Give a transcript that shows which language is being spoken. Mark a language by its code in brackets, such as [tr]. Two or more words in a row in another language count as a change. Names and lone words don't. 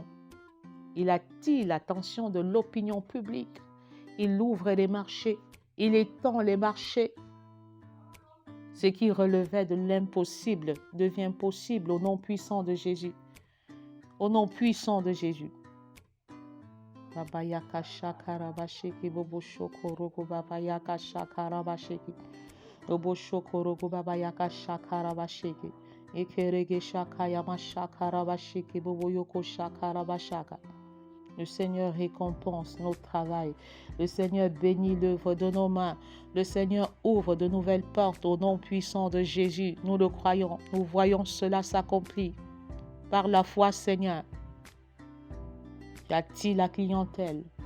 [fr] Il attire l'attention de l'opinion publique. Il ouvre les marchés. Il étend les marchés. Ce qui relevait de l'impossible devient possible au nom puissant de Jésus. Au nom puissant de Jésus. Babayaka shakarabashiki bobo shokorogo babayaka shakarabashiki bobo shokorogo babayaka shakarabashiki ekerege shakayama shakarabashiki bobo yoko shakarabashaka. Le Seigneur récompense notre travail. Le Seigneur bénit l'œuvre de nos mains. Le Seigneur ouvre de nouvelles portes au nom puissant de Jésus. Nous le croyons. Nous voyons cela s'accomplir. Par la foi, Seigneur, tu attires la clientèle.